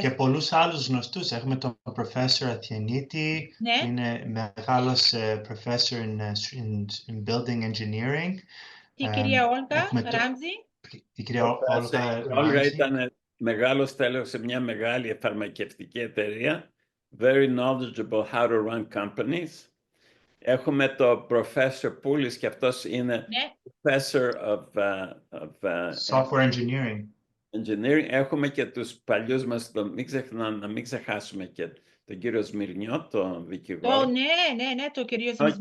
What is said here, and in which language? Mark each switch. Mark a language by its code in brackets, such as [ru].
[el] Και πολλούς άλλους γνωστούς. Έχουμε τον professor Αθιανίτη, ναι, που είναι μεγάλος [en] professor in building engineering. [el] Την κυρία Όλγα Ράμζη. Την κυρία Όλγα Ράμζη. Όλγα ήταν μεγάλος τέλος σε μια μεγάλη φαρμακευτική εταιρεία. [en] Very knowledgeable how to run companies. [el] Έχουμε το professor Πούλης και αυτός είναι [en] professor of software engineering. [el] Έχουμε και τους παλιούς μας, να μην ξεχάσουμε και τον κύριο Σμυρνιό, τον δικηγόρο. Ναι, τον κύριο Σμυρνιό.